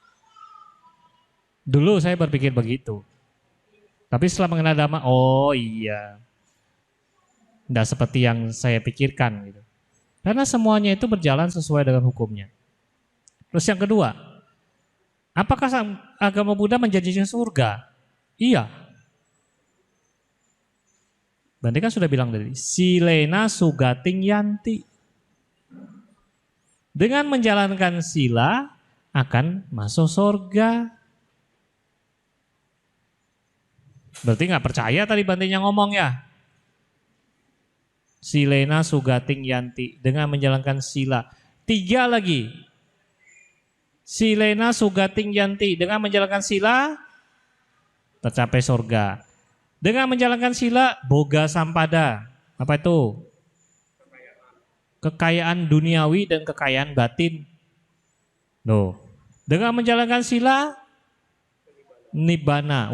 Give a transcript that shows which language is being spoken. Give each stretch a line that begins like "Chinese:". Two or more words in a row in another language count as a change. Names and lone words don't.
Indonesian: Dulu saya berpikir begitu. Tapi setelah mengenal Dhamma, oh iya, nggak seperti yang saya pikirkan gitu. Karena semuanya itu berjalan sesuai dengan hukumnya. Terus yang kedua, apakah agama Buddha menjanjikan surga? Iya. Bante kan sudah bilang tadi,
Pali: silena sugating yanti.
Indonesian: Dengan menjalankan sila, akan masuk surga. Berarti nggak percaya tadi Bantenya ngomong ya.
Pali: Silena sugating yanti,
Indonesian: dengan menjalankan sila. 3 lagi.
Pali: Silena sugating yanti,
Indonesian: dengan menjalankan sila tercapai surga. Dengan menjalankan sila
Pali: boga sampada.
Indonesian: Apa itu? Kekayaan duniawi dan kekayaan batin. Loh. Dengan menjalankan sila nibbana.